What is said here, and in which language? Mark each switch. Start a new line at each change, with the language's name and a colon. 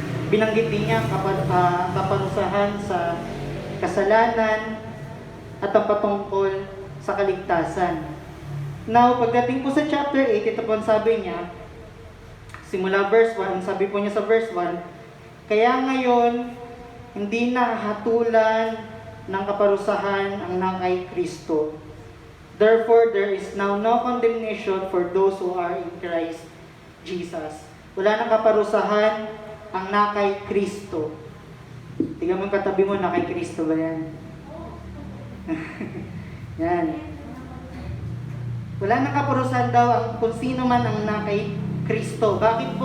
Filipino: Binanggit din niya kaparusahan sa kasalanan at ang patungkol sa kaligtasan. Now, pagdating po sa chapter 8, ito po ang sabi niya, simula verse 1, sabi po niya sa verse 1, kaya ngayon, hindi na hatulan ng kaparusahan ang nakay Kristo.
English: Therefore, there is now no condemnation for those who are in Christ Jesus.
Filipino: Wala nang kaparusahan ang nakay Kristo. Tingnan mo yung katabi mo, nakay Kristo ba yan? Yan. Wala nang kaparusahan daw ang kung sino man ang nakay Kristo. Bakit po?